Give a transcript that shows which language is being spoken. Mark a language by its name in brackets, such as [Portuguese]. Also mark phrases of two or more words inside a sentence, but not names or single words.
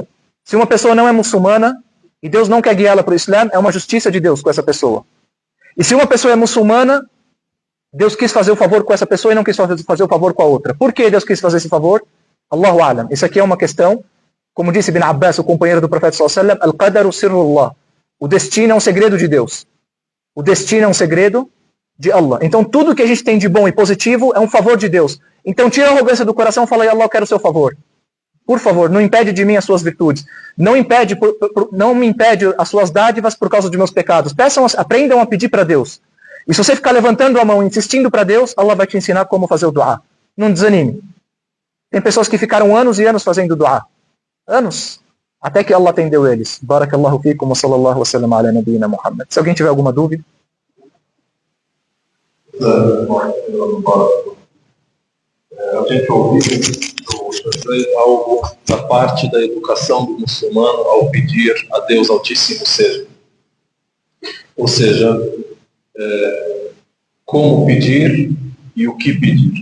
[Portuguese] Se uma pessoa não é muçulmana e Deus não quer guiá-la para o Islã, é uma justiça de Deus com essa pessoa. E se uma pessoa é muçulmana, Deus quis fazer o favor com essa pessoa e não quis fazer o favor com a outra. Por que Deus quis fazer esse favor? [Arabic] الله أعلم. [Portuguese] Isso aqui é uma questão, como disse Ibn Abbas, o companheiro do profeta [Arabic] صلى الله عليه وسلم, القدر سر الله. [Portuguese] O destino é um segredo de Deus. O destino é um segredo de Allah. Então tudo que a gente tem de bom e positivo é um favor de Deus. Então tira a arrogância do coração e fala, Allah, eu quero o seu favor. Por favor, não impede de mim as suas virtudes. Não me impede as suas dádivas por causa de meus pecados. Aprendam a pedir para Deus. E se você ficar levantando a mão, insistindo para Deus, Allah vai te ensinar como fazer o dua. Não desanime. Tem pessoas que ficaram anos e anos fazendo dua. Anos. Até que Allah atendeu eles. [Arabic] بارك الله فيكم وصلى الله وسلم على نبينا محمد. [Portuguese] Se alguém tiver alguma dúvida. A gente ouviu algo da parte da educação do muçulmano ao pedir a Deus Altíssimo seja. Ou seja, como pedir e o que pedir.